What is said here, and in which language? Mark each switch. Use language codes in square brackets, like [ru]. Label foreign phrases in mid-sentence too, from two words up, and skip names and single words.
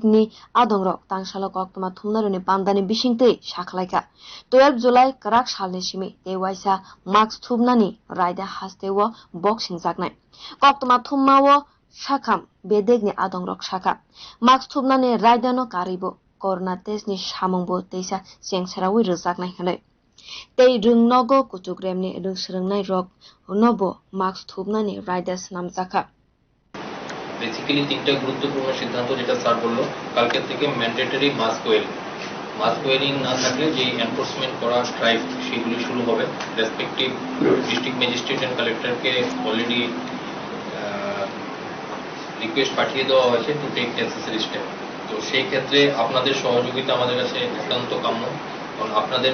[trp] ni adongrok tangsalo koktwma thummai pandani bisingtwi saklaika 12 july kwrak salni simi te waisa mask thopnani raida hasteo boksinjak nai koktwma thummao sakham bedek ni adongrok saka mask thopnani raida no karibo [en] corona test [trp] ni samungo teisa sengsarawi rjaknai hane tei rungnogo kutukremni rungsrungnai rok nobo mask thopnani raida namjaka [bn] বেসিক্যালি তিনটা গুরুত্বপূর্ণ সিদ্ধান্ত যেটা স্যার বলল কালকে থেকে [en] mandatory mask wearing [bn] না থাকলে যে এনফোর্সমেন্ট করা স্ট্রাইক সেগুলি শুরু হবে [en] respective district magistrate and collectorke already [bn] রিকোয়েস্ট পাঠিয়ে দেওয়া হয়েছে [en] to take necessary step [bn] তো সেই ক্ষেত্রে আপনাদের সহযোগিতা আমাদের কাছে একান্ত কাম্য কারণ আপনাদের